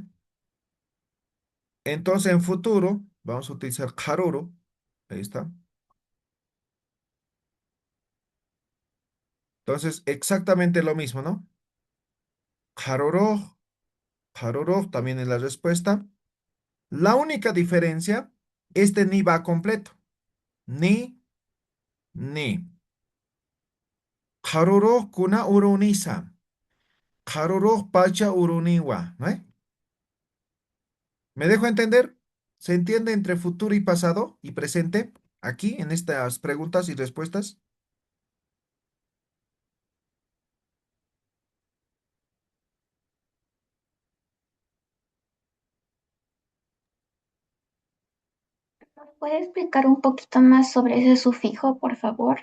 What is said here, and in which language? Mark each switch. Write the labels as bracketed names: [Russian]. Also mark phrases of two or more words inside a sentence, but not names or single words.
[Spanish] Entonces, en futuro, vamos a utilizar karuro, ahí está. Entonces, exactamente lo mismo, ¿no? Karuro, karuro también es la respuesta. La única diferencia, este ni va completo. [Quechua] Ni, ni. Karuro kuna urunisa. Karuro pacha uruniwa. [Spanish] ¿No? ¿Me dejo entender? ¿Se entiende entre futuro y pasado y presente? Aquí, en estas preguntas y respuestas. ¿Nos puede explicar un poquito más sobre ese sufijo, por favor?